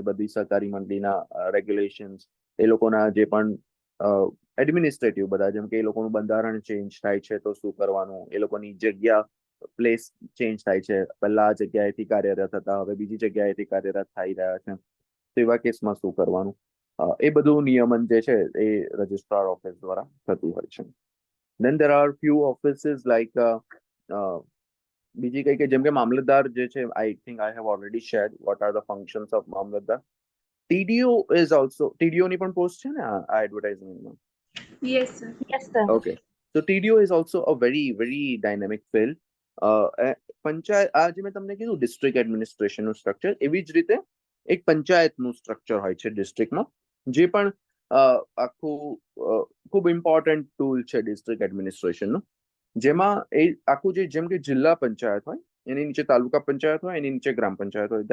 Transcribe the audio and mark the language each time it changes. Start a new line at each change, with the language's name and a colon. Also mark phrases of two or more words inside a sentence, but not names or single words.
Gujarati: બધી સહકારી મંડળીના રેગ્યુલેશન્સ, એ લોકોના જે પણ એડમિનિસ્ટ્રેટિવ બધા, જેમ કે એ લોકોનું બંધારણ ચેન્જ થાય છે તો શું કરવાનું, એ લોકોની જગ્યા
English: place change
Gujarati: થાય છે, પહેલા આ જગ્યાએથી કાર્યરત હતા, હવે બીજી જગ્યાએથી કાર્યરત થઈ રહ્યા છે, તો એવા કેસમાં શું કરવાનું, એ બધું નિયમન જે છે એ
English: registrar office
Gujarati: દ્વારા થતું હોય છે.
English: Then there are few offices like
Gujarati: બીજી કઈ કે જેમ કે મામલતદાર જે છે,
English: I think I have already shared what are the functions of મામલતદાર. TDO is also,
Gujarati: TDO ની પણ પોસ્ટ છે ને આ એડવર્ટાઇઝમેન્ટમાં?
English: Yes, sir. Yes, sir. Okay, so TDO is also a very dynamic field.
Gujarati: પંચાયત, આ જે મેં તમને કીધું
English: district administrationનું
Gujarati: સ્ટ્રક્ચર, એવી જ રીતે એક પંચાયતનું સ્ટ્રક્ચર હોય છે ડિસ્ટ્રિક્ટમાં, જે પણ આખું ખૂબ
English: important tool
Gujarati: છે
English: district administrationનું.
Gujarati: જેમાં એ આખું જેમ કે જિલ્લા પંચાયત હોય, એની નીચે તાલુકા પંચાયત હોય, એની નીચે ગ્રામ પંચાયત હોય.